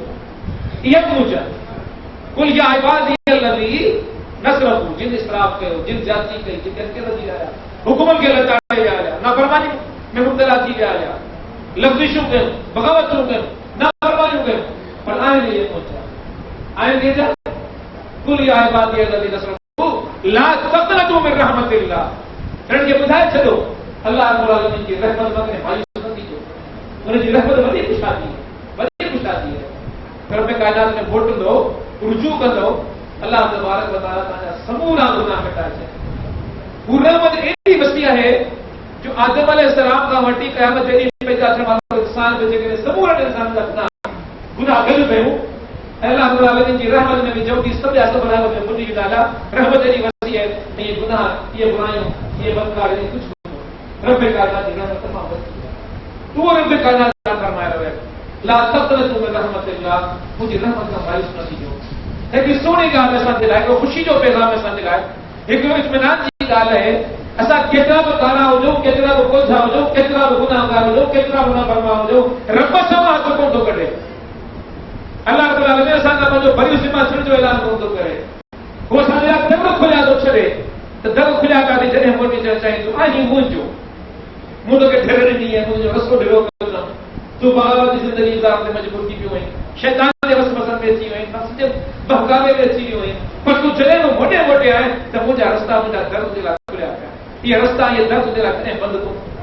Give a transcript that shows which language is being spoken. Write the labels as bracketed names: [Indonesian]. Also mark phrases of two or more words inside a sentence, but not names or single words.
[Sindhi] इहा मुंहिंजा [Arabic] قل يا عبادي الذين أسرفوا, [Sindhi] जिन इसराफ कयो, जिन ज्यादती कई, जिन अॻिते वधी आया, हुकुम खे लताड़े विया हुया, नाफ़रमानी में मुब्तला थी विया हुया, लफ़्ज़िशूं कयूं, बग़ावतूं कयूं, नाफ़रमानियूं कयूं, पर आहिनि इहे मुंहिंजा, आहिनि इहे [Arabic] قل يا عبادي الذين أسرفوا لا تقنطوا من رحمة الله. [Sindhi] हिननि खे ॿुधाए छॾो अल्लाह [Arabic] رب العالمين [Sindhi] जी रहमत में मायूस न थीजो, हुनजी रहमत वॾी खुशादी आहे, वॾी खुशादी आहे। रब कायनात में मोटंदो, रुजू कंदो, अल्लाह [Arabic] تبارك وتعالى [Sindhi] तव्हांजा समूरा गुनाह मिटाए छॾे। हू रहमत एॾी वसी आहे जो आदम अलैहिस्सलाम खां वठी क़यामत जे ॾींहुं पैदा थियण वारो इंसान बि जेकॾहिं समूरनि इंसाननि जा गुनाह गॾु कयूं, अल्लाह [Arabic] رب العالمين [Sindhi] जी रहमत में बि जल्दी सब जा सब रहमत में मुंहिंजी ॻाल्हि आहे, रहमत एॾी वसी आहे, इहे गुनाह, इहे बुरायूं, इहे बदकार, इहे कुझु रब कायनात जी रहमत तमामु वसी आहे। उहो रब कायनात फरमाए रहियो आहे [Arabic] لا تقنطوا من رحمة الله, [Sindhi] मुंहिंजी रहमत खां मायूस न थीजो। हिकिड़ी सुहिणी ॻाल्हि असांजे लाइ, हिकिड़ो ख़ुशी जो पैगाम असांजे लाइ, हिकिड़ो इत्मिनान जी ॻाल्हि आहे, असां केतिरा बि कारा हुजूं, केतिरा बि कोझा हुजूं, केतिरा बि गुनाहगार हुजूं, केतिरा बि नाफ़रमान हुजूं, रब सभु हथ कोन थो कढे। अल्लाह [Arabic] رب العالمين [Sindhi] असां खां पंहिंजो भरियूं सीमा छॾण जो ऐलान कोन थो करे, उहो असांजे लाइ दर खुलिया थो छॾे, त दर खुलिया काॾे जॾहिं मोटी चाहींदो आहे मुंहिंजो, मूं तोखे ढिर ॾिनी आहे, मुंहिंजो रस्तो ढिरो कंदुमि, तूं बग़ावत जी ज़िंदगी गुज़ारण ते मजबूर थी पियो आहीं, शैतान जे वसवसनि में अची वियो आहीं, नफ़्स जे बहकावे में अची वियो आहीं, पर तूं जॾहिं मोटे मोटे आहीं त मुंहिंजा रस्ता, मुंहिंजा दर तुंहिंजे लाइ खुलिया पिया, इहे रस्ता, इहे दर तुंहिंजे लाइ कॾहिं बंदि कोन थींदा।